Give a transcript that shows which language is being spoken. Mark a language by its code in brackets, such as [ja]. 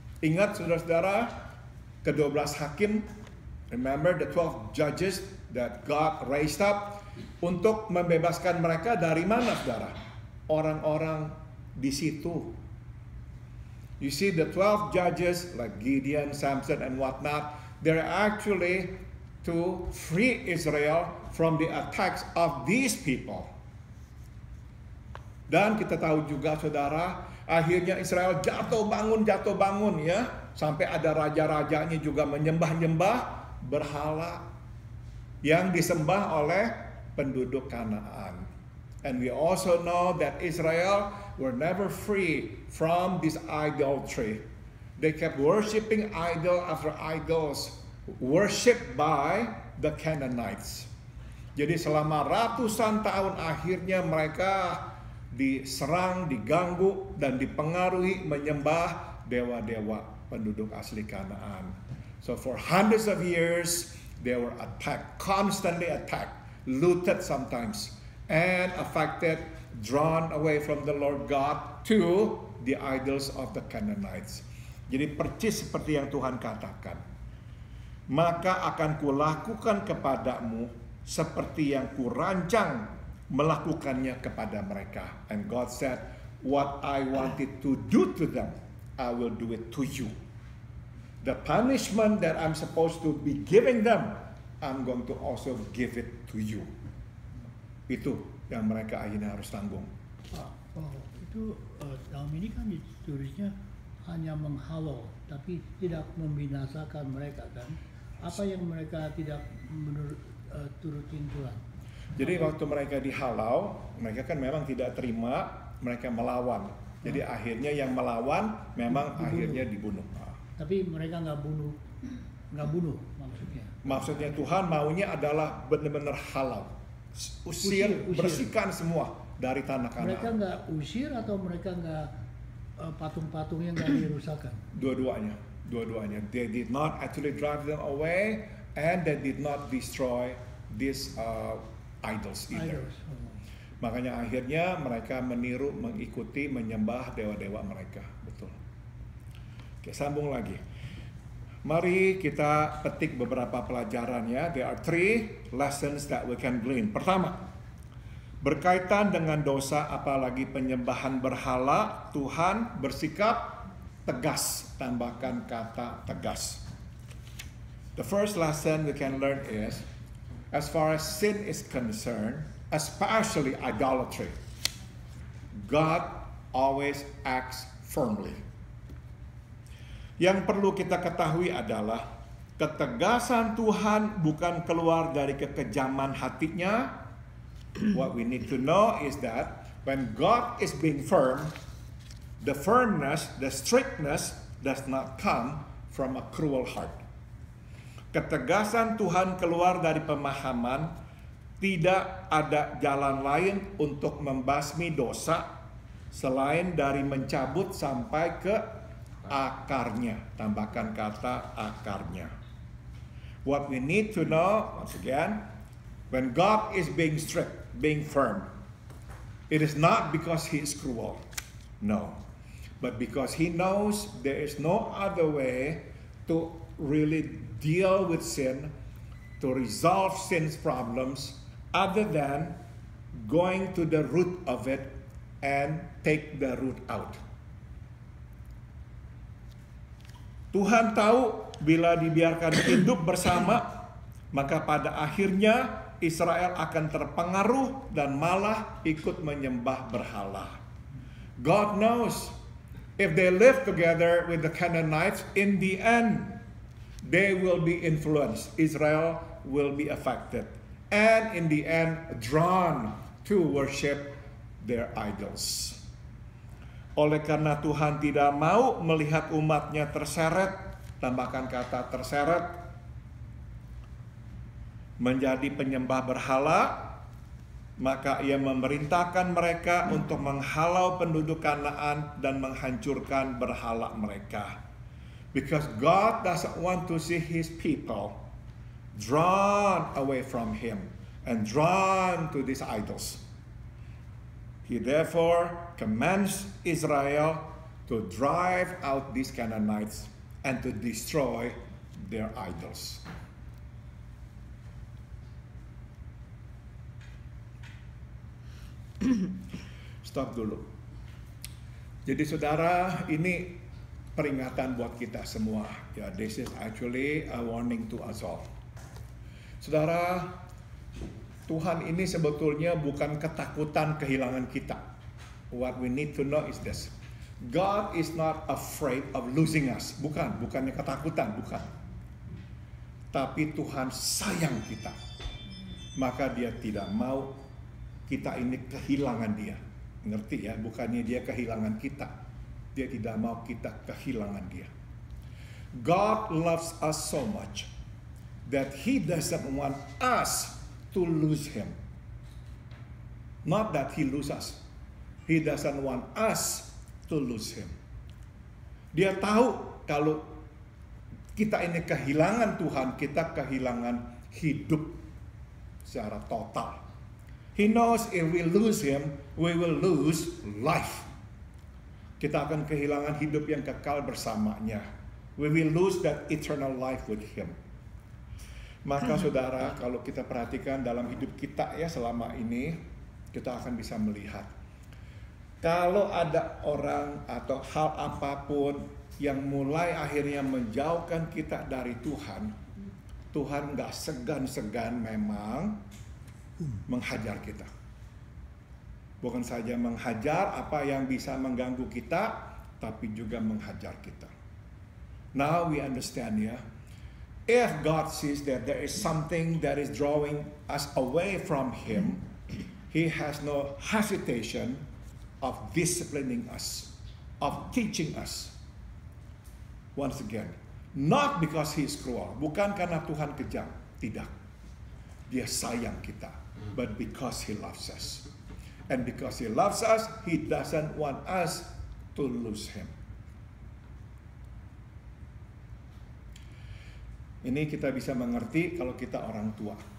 [id] Ingat saudara-saudara, ke-12 hakim, [en] remember the 12 judges that God raised up [id] untuk membebaskan mereka dari mana, saudara? Orang-orang di situ. [en] You see, the 12 judges like Gideon, Samson, and whatnot, they're actually to free Israel from the attacks of these people. [id] Dan kita tahu juga, saudara, akhirnya Israel jatuh bangun ya, sampai ada raja-rajanya juga menyembah-nyembah berhala yang disembah oleh penduduk Kanaan. [en] And we also know that Israel were never free from this idolatry. They kept worshiping idol after idols, worshipped by the Canaanites. [id] Jadi selama ratusan tahun akhirnya mereka diserang, diganggu, dan dipengaruhi menyembah dewa-dewa penduduk asli Kanaan. [en] So for hundreds of years, they were attacked, constantly attacked, looted sometimes, and affected, drawn away from the Lord God to the idols of the Canaanites. [id] Jadi persis seperti yang Tuhan katakan. Maka akan kulakukan kepadamu seperti yang kurancang melakukannya kepada mereka. [en] And God said, what I wanted to do to them, I will do it to you. The punishment that I'm supposed to be giving them, I'm going to also give it to you. [id] Itu yang mereka akhirnya harus tanggung. Itu dalam ini kan ditulisnya hanya menghalau, tapi tidak membinasakan mereka kan? Apa yang mereka tidak turutin Tuhan? Jadi waktu mereka dihalau, mereka kan memang tidak terima, mereka melawan. Jadi akhirnya yang melawan memang akhirnya dibunuh. Tapi mereka nggak bunuh maksudnya. Maksudnya Tuhan maunya adalah benar-benar halau, usir, bersihkan semua dari tanah Kanaan. Mereka nggak usir atau mereka nggak patung-patungnya nggak dirusakkan? Dua-duanya. [en] They did not actually drive them away, and they did not destroy these idols either. [id] Makanya akhirnya mereka meniru, mengikuti, menyembah dewa-dewa mereka. Betul. Oke, sambung lagi. Mari kita petik beberapa pelajaran ya. [en] There are 3 lessons that we can glean. [id] Pertama, berkaitan dengan dosa apalagi penyembahan berhala, Tuhan bersikap tegas. Tambahkan kata tegas. [en] The first lesson we can learn is, as far as sin is concerned, especially idolatry, God always acts firmly. [id] Yang perlu kita ketahui adalah ketegasan Tuhan bukan keluar dari kekejaman hatinya. [en] What we need to know is that when God is being firm, the firmness, the strictness does not come from a cruel heart. [id] Ketegasan Tuhan keluar dari pemahaman tidak ada jalan lain untuk membasmi dosa selain dari mencabut sampai ke akarnya. Tambahkan kata akarnya. [en] What we need to know, once again, when God is being strict, being firm, it is not because He is cruel. No. But because He knows there is no other way to really deal with sin, to resolve sin's problems, other than going to the root of it and take the root out. [id] Tuhan tahu bila dibiarkan hidup bersama, maka pada akhirnya Israel akan terpengaruh dan malah ikut menyembah berhala. [en] God knows if they live together with the Canaanites, in the end, they will be influenced. Israel will be affected. And in the end, drawn to worship their idols. [id] Oleh karena Tuhan tidak mau melihat umatnya terseret, tambahkan kata terseret, menjadi penyembah berhala, maka Ia memerintahkan mereka untuk menghalau penduduk Kanaan dan menghancurkan berhala mereka. [en] Because God doesn't want to see His people drawn away from Him and drawn to these idols. He therefore commands Israel to drive out these Canaanites and to destroy their idols. [id] Stop dulu. Jadi saudara, ini peringatan buat kita semua. Ya, [en] this is actually a warning to us all. [id] Saudara, Tuhan ini sebetulnya bukan ketakutan kehilangan kita. [en] What we need to know is this. God is not afraid of losing us. [id] Bukannya ketakutan, bukan. Tapi Tuhan sayang kita. Maka Dia tidak mau kita ini kehilangan Dia. Ngerti ya? Bukannya Dia kehilangan kita. Dia tidak mau kita kehilangan Dia. [en] God loves us so much that He doesn't want us to lose Him. Not that He loses us. He doesn't want us to lose Him. [id] Dia tahu kalau kita ini kehilangan Tuhan, kita kehilangan hidup secara total. [en] He knows if we lose Him, we will lose life. [id] Kita akan kehilangan hidup yang kekal bersamanya. [en] We will lose that eternal life with Him. [id] Maka saudara, kalau kita perhatikan dalam hidup kita ya selama ini, kita akan bisa melihat. Kalau ada orang atau hal apapun yang mulai akhirnya menjauhkan kita dari Tuhan, Tuhan gak segan-segan memang menghajar kita. Bukan saja menghajar apa yang bisa mengganggu kita, tapi juga menghajar kita. [en] Now we understand, ya. If God sees that there is something that is drawing us away from Him, He has no hesitation of disciplining us, of teaching us. Once again, not because He is cruel, [id] bukan karena Tuhan kejam, tidak. Dia sayang kita, [en] but because He loves us. And because He loves us, He doesn't want us to lose Him. [id] Ini kita bisa mengerti kalau kita orang tua.